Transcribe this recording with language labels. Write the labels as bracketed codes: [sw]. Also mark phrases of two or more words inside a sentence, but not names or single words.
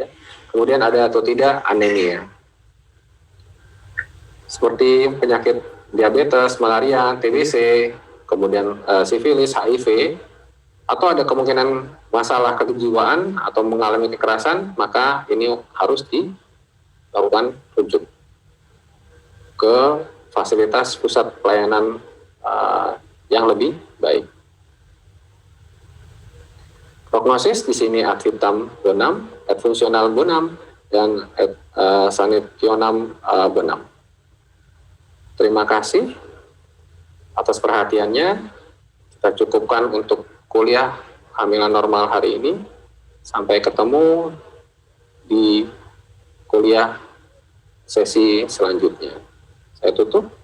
[id] Kemudian ada atau tidak anemia. Seperti penyakit diabetes, malaria, TBC, kemudian sifilis, HIV, atau ada kemungkinan masalah kejiwaan atau mengalami kekerasan, maka ini harus dilakukan rujuk ke fasilitas pusat pelayanan yang lebih baik. Prognosis di sini [la] ad vitam bonum, ad fungsional bonum, dan ad sanitionam bonum. [id] Terima kasih atas perhatiannya. Kita cukupkan untuk kuliah kehamilan normal hari ini. Sampai ketemu di kuliah sesi selanjutnya. Saya tutup.